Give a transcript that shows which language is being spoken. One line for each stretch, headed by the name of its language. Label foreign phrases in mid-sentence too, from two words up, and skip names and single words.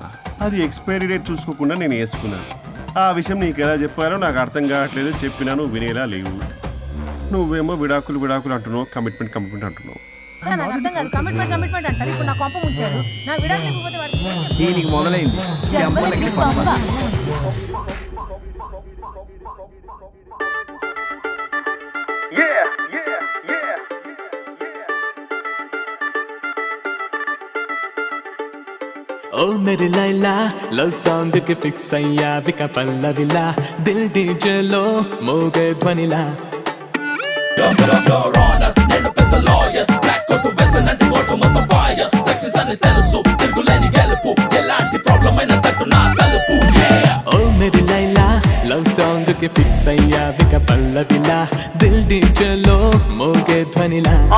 Telugu: అది
English: expiry date
Telugu: చూసుకోకుండా నేను వేసుకున్నాను. ఆ విషయం నీకు ఎలా చెప్పారో నాకు అర్థం కావట్లేదు. చెప్పినాను, వినేలా లేవు. నువ్వేమో విడాకులు విడాకులు అంటున్నావు, కమిట్మెంట్ కమిట్మెంట్ అంటున్నావు. నాకు అర్థం కాదు. కమిట్మెంట్ కమిట్మెంట్ అంటారు. ఇప్పుడు నా కొంప ముంచారు. నాకు విడాకులు ఇవ్వకపోతే వాడు దీనికి మొదలైంది. జంబలకి పంప.
Hindi: ओ मेरी लैला लव सॉन्ग के फिक्स
Telugu: अయ్యా విక పల్లవిలా దిల్ డీజే లో మోగే ధ్వనిలా నేను పెద్ద లాయర్
English: black coat
Telugu: వెసనంటి కోట్ మొత్తం
English: fire success
Telugu: అని తెలుసు తిరుగులేని గెలుపు ఎలాంటి ప్రాబ్లం అయినా తట్టు నా తలుపు
Hindi: ओ मेरी लैला
English: love song
Telugu: కి ఫిక్స్ అయ్యా విక పల్లవిలా దిల్ డీజే లో మోగే ధ్వనిలా